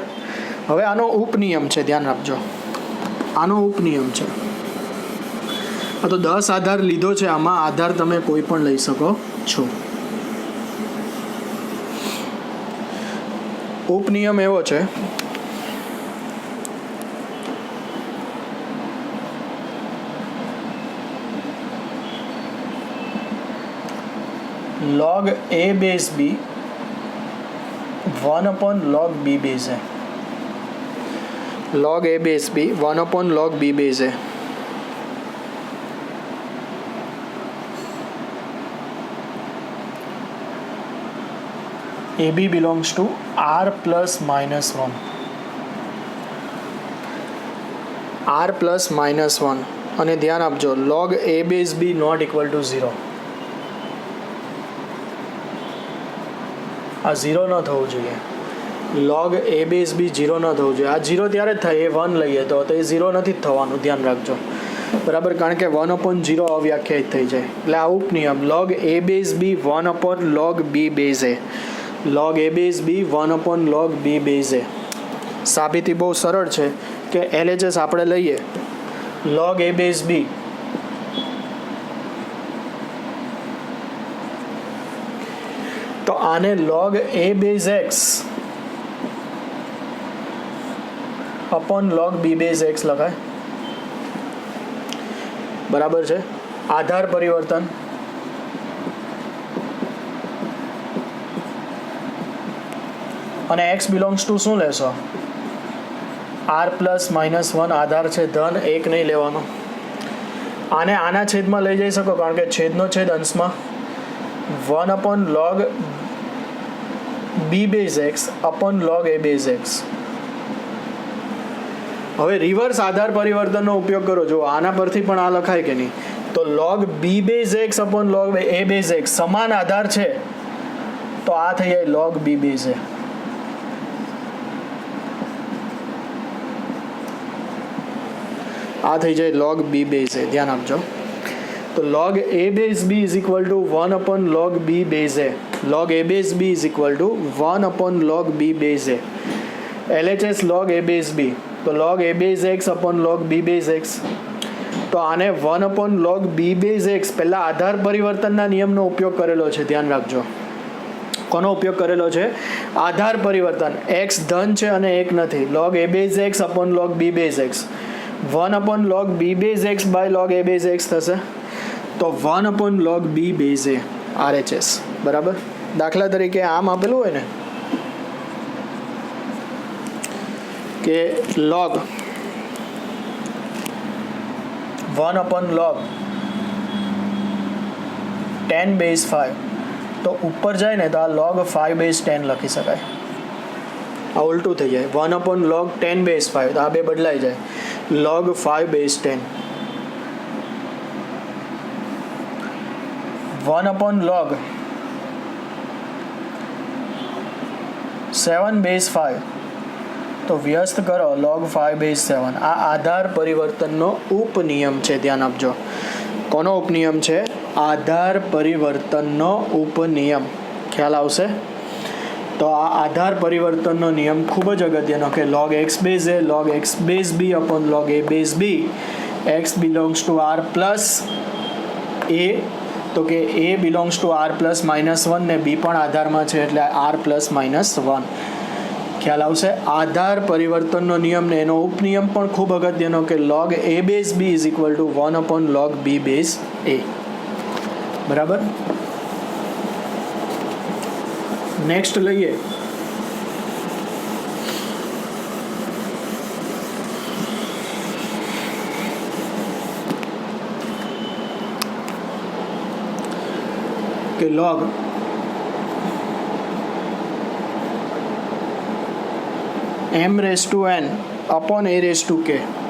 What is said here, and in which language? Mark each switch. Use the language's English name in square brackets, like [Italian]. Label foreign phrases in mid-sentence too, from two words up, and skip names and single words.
[Gujarati] હવે આનો ઉપનિયમ છે, ધ્યાન રાખજો. આનો ઉપનિયમ છે, આ તો 10 આધાર લીધો છે, આમાં આધાર તમે કોઈ પણ લઈ શકો છો. ઉપનિયમ એવો છે [English] log a base b 1 upon log b base a. log a base b 1 upon log b base a. ab belongs to r plus minus 1. r plus minus 1. [Gujarati] અને ધ્યાન આપજો, [English] log a base b not equal to 0. [Gujarati] આ 0 ન થવું જોઈએ. [English] log a base b 0 [Gujarati] ન થવું જોઈએ. આ 0 ત્યારે જ થાય, એ 1 લઈએ તો એ 0 નથી જ થવાનું, ધ્યાન રાખજો. બરાબર, કારણ કે 1 upon 0 અવ્યાખ્યાયિત થઈ જાય. એટલે આ ઉપનિયમ [English] log a base b 1 upon log b base a. log a base b 1 upon log b base a. [Gujarati] સાબિતી બહુ સરળ છે કે [English] LHS [Gujarati] આપણે લઈએ [English] log a base b [Gujarati] તો આને [English] log a base x upon log b base x લખાય. [Gujarati] બરાબર છે. આધાર પરિવર્તન અને [English] x belongs to [Gujarati] શું લેશો? [English] r plus minus 1 [Gujarati] આધાર છે, ધન 1 નહીં લેવાનો. આને આના છેદમાં લઈ જઈ શકો કારણ કે છેદનો છેદ અંશમાં [English] 1 upon log b base x [Gujarati] upon log a base x. હવે રિવર્સ આધાર પરિવર્તનનો ઉપયોગ કરો. જો આના પરથી પણ આ લખાય કે નહીં, તો [English] log b base x [Gujarati] upon log a base x સમાન આધાર છે તો આ થઈ જાય [English] log b base a. [Gujarati] આ થઈ જાય [English] log b base a. [Gujarati] ધ્યાન આપજો. [English] તો log a base b is equal to 1 upon log b base a. log a base b is equal to 1 upon log b base a. LHS log a base b, તો log a base x upon log b base x. [Gujarati] તો આને [English] 1 upon log b base x [Gujarati] પહેલા આધાર પરિવર્તનના નિયમનો ઉપયોગ કરેલો છે, ધ્યાન રાખજો. કોનો ઉપયોગ કરેલો છે? આધાર પરિવર્તન. x ધન છે અને 1 નથી. [English] log a base x upon log b base x. 1 upon log b base x by log a base x થશે. તો 1 upon log b base a RHS. બરાબર. [Gujarati] દાખલા તરીકે આમ આપેલું હોય ને કે [English] log 1 upon log 10 base 5, [Gujarati] તો ઉપર જાય ને તો આ [English] log 5 base 10 [Gujarati] લખી શકાય. આ ઉલટું થઈ જાય. [English] 1 upon log 10 base 5, [Gujarati] તો આ બે બદલાઈ જાય. [English] log 5 base 10. 1 upon log 7 base 5, [Gujarati] તો વ્યસ્ત કરો [English] log 5 base 7. [Gujarati] આ આધાર પરિવર્તનનો ઉપનિયમ છે, ધ્યાન આપજો. કોનો ઉપનિયમ છે? આધાર પરિવર્તનનો ઉપનિયમ. ખ્યાલ આવશે? તો આ આધાર પરિવર્તનનો નિયમ ખૂબ જ અગત્યનો કે [English] log x base a log x base b upon log a base b. x belongs to r plus a [Gujarati] તો કે એ [English] belongs to r plus minus one [Gujarati] ને બી પણ આધારમાં છે એટલે [English] r plus minus one. [Gujarati] ખ્યાલ આવશે? આધાર પરિવર્તનનો નિયમ ને એનો ઉપનિયમ પણ ખૂબ અગત્યનો કે [English] log a base b is equal to 1 upon log b base a. બરાબર. નેક્સ્ટ [Gujarati] લઈએ કે [English] log m raise to n upon a raise to k